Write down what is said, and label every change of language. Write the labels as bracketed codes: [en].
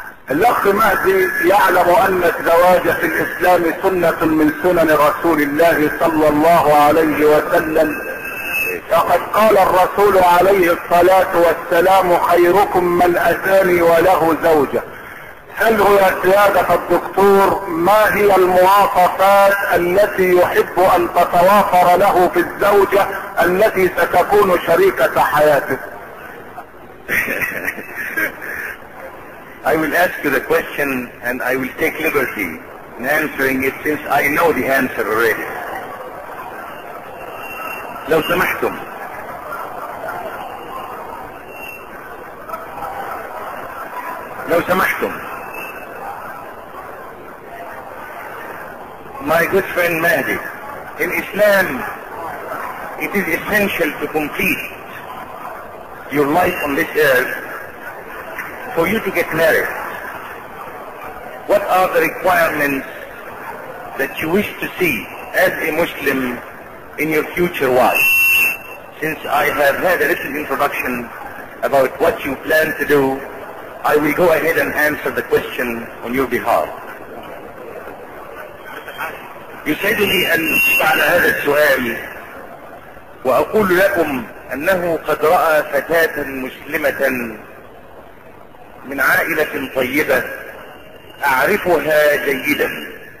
[ar] الاخ مهدي يعلم ان الزواج في الاسلام سنة من سنن رسول الله صلى الله عليه وسلم، فقد قال الرسول عليه الصلاة والسلام: خيركم من اتاني وله زوجة. سأله يا سيادة الدكتور، ما هي المواصفات التي يحب ان تتوافر له في الزوجة التي ستكون شريكة حياته؟ [en] I will ask you the question and I will take liberty in answering it since I know the answer already. [ar] لو سمحتم. لو سمحتم. [en] My good friend Mahdi, in Islam, it is essential to complete your life on this earth for you to get married. What are the requirements that you wish to see as a Muslim in your future wife? Since I have had a little introduction about what you plan to do, I will go ahead and answer the question on your behalf. [ar] يسعدني أن أجيب على هذا السؤال وأقول لكم أنه قد رأى فتاة مسلمة من عائلة طيبة أعرفها جيدا.